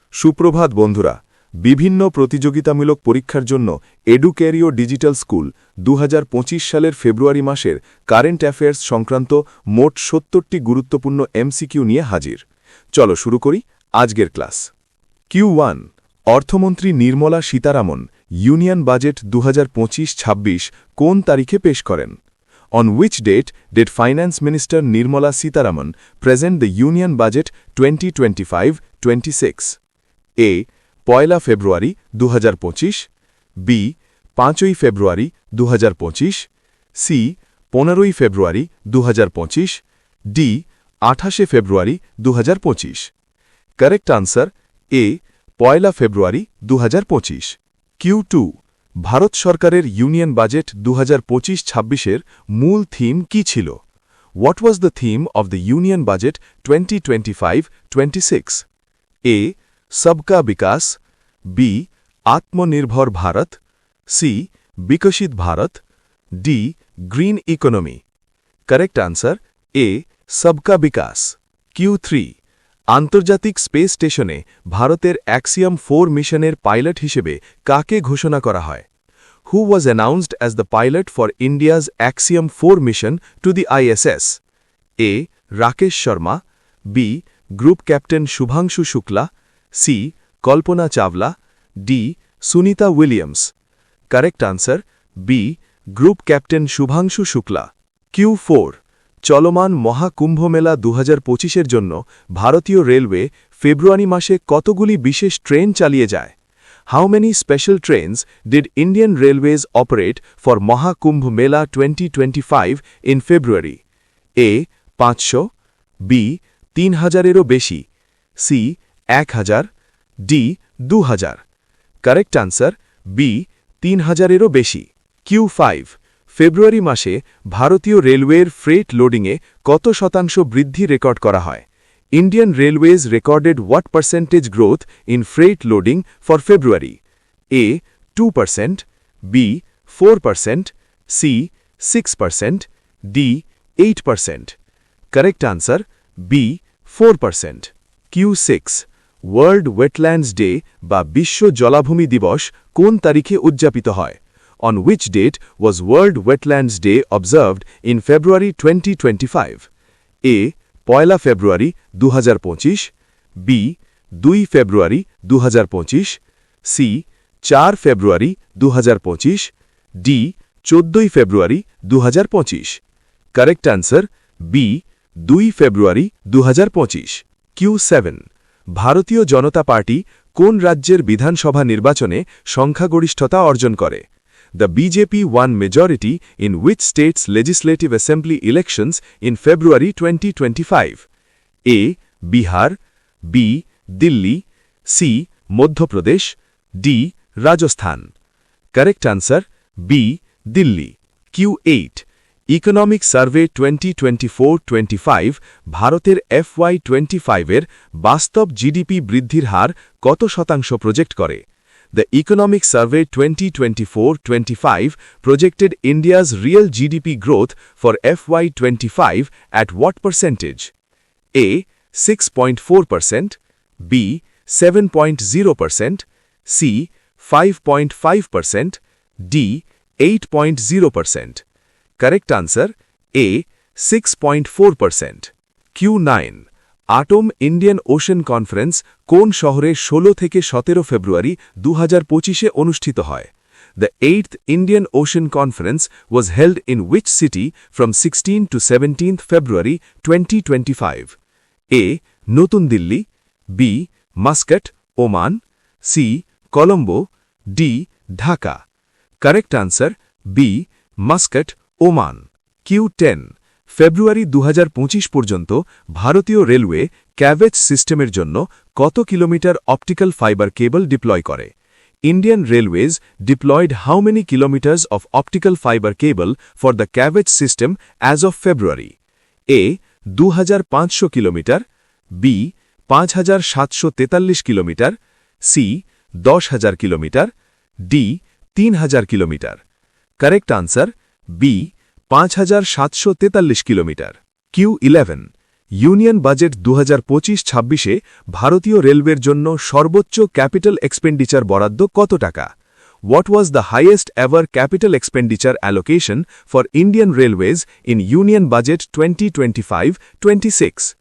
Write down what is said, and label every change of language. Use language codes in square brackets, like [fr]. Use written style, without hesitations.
[bn] সুপ্রভাত বন্ধুরা, বিভিন্ন প্রতিযোগিতামূলক পরীক্ষার জন্য এডুক্যারিও ডিজিটাল স্কুল 2025 সালের ফেব্রুয়ারি মাসের কারেন্ট অ্যাফেয়ার্স সংক্রান্ত মোট 70টি গুরুত্বপূর্ণ এমসিকিউ নিয়ে হাজির। চলো শুরু করি আজকের ক্লাস। Q1 অর্থমন্ত্রী নির্মলা সীতারামন ইউনিয়ন বাজেট 2025-26 কোন তারিখে পেশ করেন? [en] On which date did Finance Minister Nirmala Sitharaman present the Union Budget 2025-26? [bn] A. Poila February 2025, B. 5ই February 2025, C. 15ই February 2025, D. 28শে February 2025। Correct answer A. Poila February 2025। Q2 Bharat সরকারের union budget 2025-26 মূল theme কি ছিল? [en] What was the theme of the Union Budget 2025-26? [hi] A. सबका विकास, B. आत्मनिर्भर Bharat, C. विकसित Bharat, D. Green economy. Correct answer A. सबका विकास। [bn] Q3 আন্তর্জাতিক space স্টেশনে ভারতের অ্যাক্সিয়াম 4 মিশনের পাইলট হিসেবে কাকে ঘোষণা করা হয়? [en] Who was announced as the pilot for India's Axiom 4 mission to the ISS? [bn] A. Rakesh Sharma, B. Group captain Shubhanshu Shukla, C. Kalpana Chawla, D. Sunita Williams. Correct answer B. Group captain Shubhanshu Shukla. Q4 চলমান মহাকুম্ভ মেলা 2025-এর জন্য ভারতীয় রেলওয়ে ফেব্রুয়ারি মাসে কতগুলি বিশেষ ট্রেন চালিয়ে যায়? [en] How many special trains did Indian Railways operate for Mahakumbh Mela 2025 in February? [bn] A. 500, B. 3000-এরও বেশি, C. 1000, D. 2000। Correct answer B. 3000-এরও বেশি। Q5 ফেব্রুয়ারি মাসে ভারতীয় রেলওয়ের ফ্রেট লোডিংয়ে কত শতাংশ বৃদ্ধি রেকর্ড করা হয়? [en] Indian Railways recorded what percentage growth in freight loading for February? A. 2%, B. 4%, C. 6%, D. 8%। Correct answer B. 4%। [bn] Q6 world wetlands day বা বিশ্ব জলাভূমি দিবস কোন তারিখে উদযাপিত হয়? [en] On which date was World Wetlands Day observed in February 2025? [bn] A. Poila February 2025, B. 2 February 2025, C. 4 February 2025, D. 14 February 2025। Correct answer B. 2 February 2025। Q7 ভারতীয় জনতা party কোন রাজ্যের বিধানসভা নির্বাচনে সংখ্যাগরিষ্ঠতা অর্জন করে? [en] The BJP won majority in which state's legislative assembly elections in February 2025? A. Bihar, B. Delhi, C. Madhya Pradesh, D. Rajasthan। Correct answer B. Delhi। [bn] Q8 economic survey 2024-25 ভারতের FY25-এর বাস্তব জিডিপি বৃদ্ধির হার কত শতাংশ প্রজেক্ট করে? [en] The Economic Survey 2024-25 projected India's real GDP growth for FY25 at what percentage? A. 6.4%, B. 7.0%, C. 5.5%, D. 8.0%। Correct answer A. 6.4%। [bn] Q9 atom Indian ocean conference কোন শহরে 16 থেকে 17 ফেব্রুয়ারি 2025-এ অনুষ্ঠিত হয়? [en] The 8th Indian Ocean Conference was held in which city from 16 to 17th February 2025? [bn] A. নতুন Delhi, B. Muscat, Oman, C. Colombo, D. Dhaka. Correct answer B. Muscat, Oman. Q10 ফেব্রুয়ারি 2025 পর্যন্ত ভারতীয় railway ক্যাভেজ সিস্টেমের জন্য কত kilometre optical fibre cable deploy করে? [en] Indian Railways deployed how many kilometers of optical fiber cable for the CAVEZ system as of February? [bn] A. 2500 kilometre, B. 5743 kilometre, C. 10000 kilometre, D. 3000 kilometre. Correct answer B. 5743 kilometre. Q11 union budget 2025-26-এ ভারতীয় রেলওয়ের জন্য সর্বোচ্চ capital expenditure বরাদ্দ কত টাকা? [en] What was the highest ever capital expenditure allocation for Indian Railways in Union Budget 2025-26?